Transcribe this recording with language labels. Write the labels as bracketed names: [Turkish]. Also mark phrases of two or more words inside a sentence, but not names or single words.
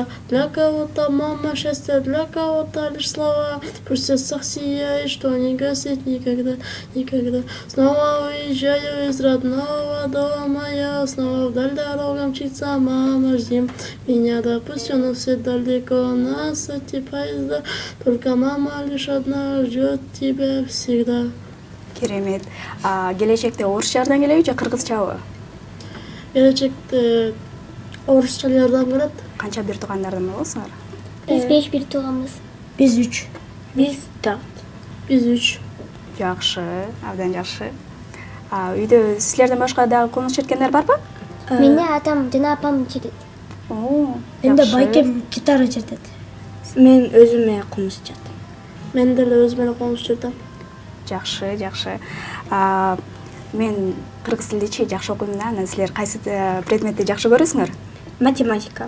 [Russian] Для кого-то мама счастье, для кого-то лишь слова, пусть в сердцах сияет, что не гаснет никогда, никогда. Снова уезжаю из родного дома, я снова вдаль дорога мчится, мама, жди меня, допустим, но все далеко нас эти поезда, только мама лишь одна ждет тебя всегда. [Kyrgyz] Керемет. Келечекте орусчадан келеби же кыргызчабы? Келечекте орусчалардан келет. Канча бир туугандардан болосуңар? Биз 5 бир тууганбыз. Биз 3. Biz 4. Биз 3. Жакшы, абдан жакшы. Үйдө силерден башка дагы комуз черткендер барбы? Мени атам, жана апам черти. Менде Жакшы. байкем гитара чертет. Мен өзүмө комуз чаттым. Мен деле өзүмө комуз чертем. Жакшы, жакшы. Мен кыргыз тилдичи жакшы окуйм да. Анан силер кайсы предметти жакшы көрөсүңөр? Математика.